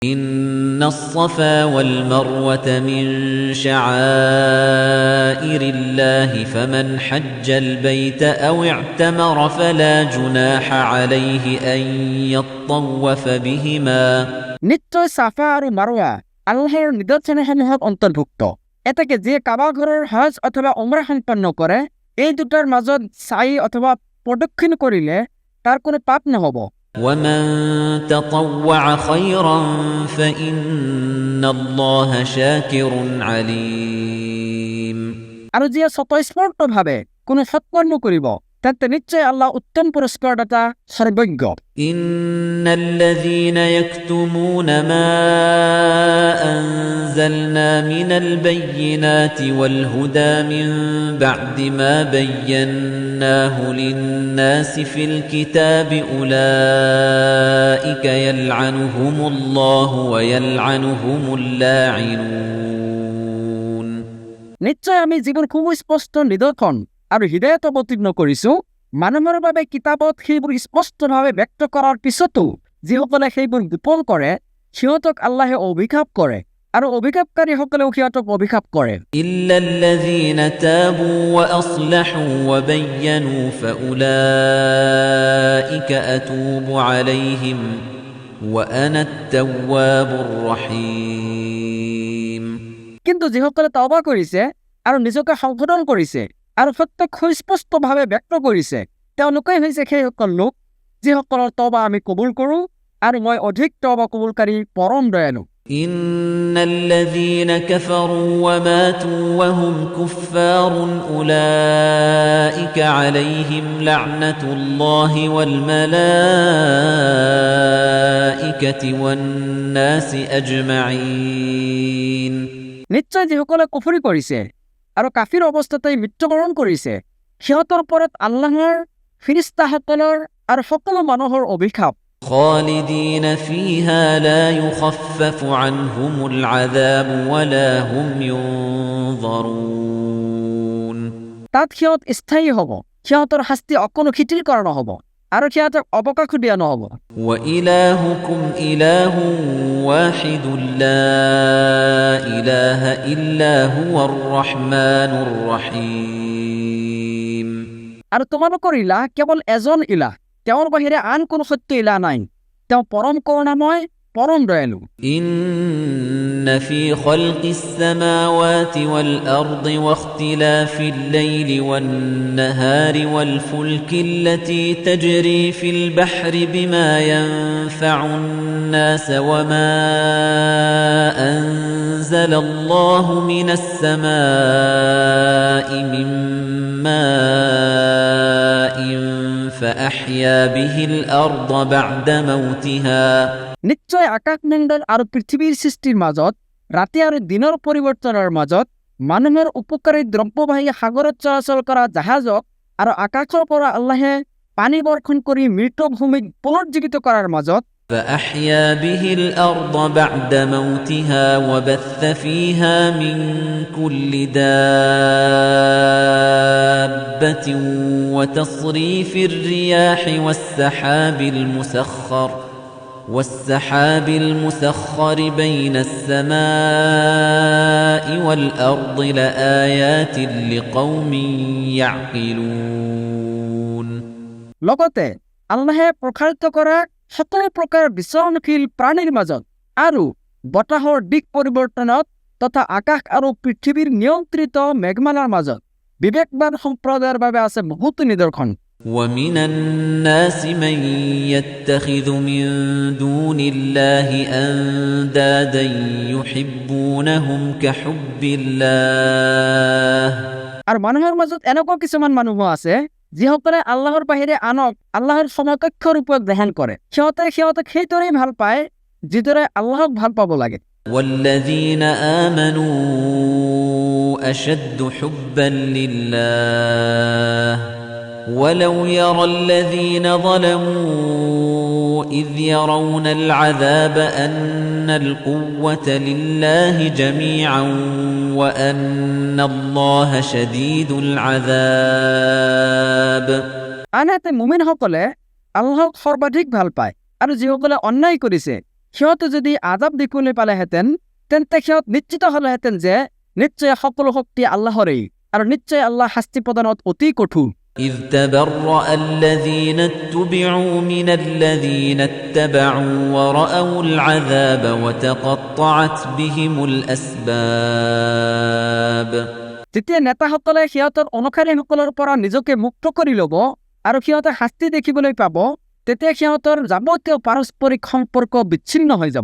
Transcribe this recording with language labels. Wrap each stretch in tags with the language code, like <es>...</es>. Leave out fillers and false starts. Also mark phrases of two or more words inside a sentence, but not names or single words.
<ar>إن الصفا والمروة من شعائر الله فمن حج البيت أو اعتمر فلا جناح عليه أن يطوف بهما</ar> <as>নিশ্চয় সাফা আৰু মাৰৱা আল্লাহৰ নিদৰ্শনসমূহত অন্তৰ্ভুক্ত। এটাকে যে কাবা ঘৰৰ হজ অথবা উমৰা সম্পন্ন কৰে, এই দুটাৰ মাজত চাই অথবা প্ৰদক্ষিণ কৰিলে তাৰ কোনো পাপ নহব।</as> <ar>ومن تطوع خيرا فإن الله شاكر عليم</ar> <as>আৰু যিয়ে স্বতঃস্ফূৰ্তভাৱে কোনো সৎকৰ্ম কৰিব তেন্তে নিশ্চয় আল্লাহ উত্তম পুৰস্কাৰদাতা সৰ্বজ্ঞ।</as> <ar>إن الذين يكتمون ما أنزلنا من البينات والهدى من بعد ما بيناه للناس في الكتاب أولئك يلعنهم الله ويلعنهم اللاعنون</ar> <as>নিশ্চয় আমি যিবোৰ সুস্পষ্ট নিদৰ্শন আৰু হৃদয়ত অৱতীৰ্ণ কৰিছো, মানুহৰ বাবে কিতাপত সেইবোৰ স্পষ্টভাৱে ব্যক্ত কৰাৰ পিছতো যিসকলে সেইবোৰ গোপন কৰে সিহঁতক আল্লাহে অভিশাপ কৰে আৰু অভিশাপকাৰীসকলেও সিহঁতক অভিশাপ কৰে।</as> <ar>إلا الذين تابوا وأصلحوا وبينوا فأولئك أتوب عليهم وأنا التواب الرحيم</ar> <as>কিন্তু যিসকলে তওবা কৰিছে আৰু নিজকে সংশোধন কৰিছে আৰু সত্যক সুস্পষ্টভাৱে ব্যক্ত কৰিছে, তেওঁলোকেই হৈছে সেইসকল লোক যিসকলৰ তওবা আমি কবুল কৰোঁ আৰু মই অধিক তওবা কবুলকাৰী পৰম দয়ালু।</as> <ar>إن الذين كفروا وماتوا وهم كفار أولئك عليهم لعنة الله والملائكة والناس أجمعين</ar> <as>নিশ্চয় যিসকলে কুফৰি কৰিছে আৰু কাফিৰ অৱস্থাতেই মৃত্যুবৰণ কৰিছে সিহঁতৰ ওপৰত আল্লাহৰ ফিৰিস্তাসকলৰ আৰু সকলো মানুহৰ অভিশাপ।</as> <ar>خالدين فيها لا يخفف عنهم العذاب ولا هم ينظرون</ar> <as>তাত সিহঁত স্থায়ী হ'ব, সিহঁতৰ শাস্তি অকণো শিথিল কৰা নহ'ব আৰু সিহঁতক অৱকাশো দিয়া নহ'ব।</as> <ar>وإلهكم إله واحد لا إله إلا هو الرحمن الرحيم</ar> <as>আৰু তোমালোকৰ ইলাহ কেৱল এজন ইলাহ, তেওঁৰ বাহিৰে আন কোনো সত্য ইলাহ নাই, তেওঁ পৰম কৰুণাময় পৰম দয়ালু।</as> <ar>إن في خلق السماوات والأرض واختلاف الليل والنهار والفلك التي تجري في البحر بما ينفع الناس وما أنزل الله من السماء من ماء فأحيا به الأرض بعد موتها</ar> <as>নিশ্চয় আকাশমণ্ডল আৰু পৃথিৱীৰ সৃষ্টিৰ মাজত, ৰাতি আৰু দিনৰ পৰিৱৰ্তনৰ মাজত, মানুহৰ উপকাৰী দ্ৰব্যবাহী সাগৰত চলাচল কৰা জাহাজক আৰু আকাশৰ পৰা আল্লাহে পানী বৰ্ষণ কৰি মৃত ভূমিক পুনৰুজ্জীৱিত কৰাৰ মাজত</as> <ar>فأحيا به الأرض بعد موتها وبث فيها من كل دابة وتصريف الرياح والسحاب المسخر بين السماء والأرض لآيات لقوم يعقلون</ar> <as>লগতে আল্লাহে প্ৰসাৰিত কৰা সকলো প্ৰকাৰ বিচৰণশীল প্ৰাণীৰ মাজত আৰু বতাহৰ দিশ পৰিৱৰ্তনত তথা আকাশ আৰু পৃথিৱীৰ নিয়ন্ত্ৰিত মেঘমালাৰ মাজত বিবেকবান সম্প্ৰদায়ৰ বাবে আছে বহুতো নিদৰ্শন।</as> <ar>ومن الناس من يتخذ من دون الله أندادا يحبونهم كحب الله</ar> <as>আৰু মানুহৰ মাজত এনেকুৱা কিছুমান মানুহ আছে যিসকলে আল্লাহৰ বাহিৰে আনক আল্লাহৰ সমকক্ষ ৰূপত গ্ৰহণ কৰে, সিহঁতক সেইদৰেই ভাল পায় যিদৰে আল্লাহক ভাল পাব লাগে।</as> <ar>والذين آمنوا أشد حبا لله ولو يرى الذين ظلموا إذ يرون العذاب أن القوة لله جميعا وأن الله شديد العذاب</ar> <as>আনহাতে মুমিনসকলে আল্লাহক সৰ্বাধিক ভাল পায় আৰু যিসকলে অন্যায় কৰিছে সিহঁতে যদি আজাব দেখিবলৈ পালেহেঁতেন তেন্তে সিহঁত নিশ্চিত হ'লেহেঁতেন যে নিশ্চয় সকলো শক্তি আল্লাহৰেই আৰু নিশ্চয় আল্লাহ শাস্তি প্ৰদানত অতি কঠোৰ।</as> <ar>إذ تبرأ الذين اتبعوا من الذين اتبعوا ورأوا العذاب وتقطعت بهم الأسباب</ar> <as>যেতিয়া নেতাসকলে সিহঁতৰ অনুসাৰীসকলৰ পৰা নিজকে মুক্ত কৰি ল'ব আৰু সিহঁতে শাস্তি দেখিবলৈ পাব তেতিয়া সিহঁতৰ যাৱতীয় পাৰস্পৰিক সম্পৰ্ক বিচ্ছিন্ন হৈ যাব।</as>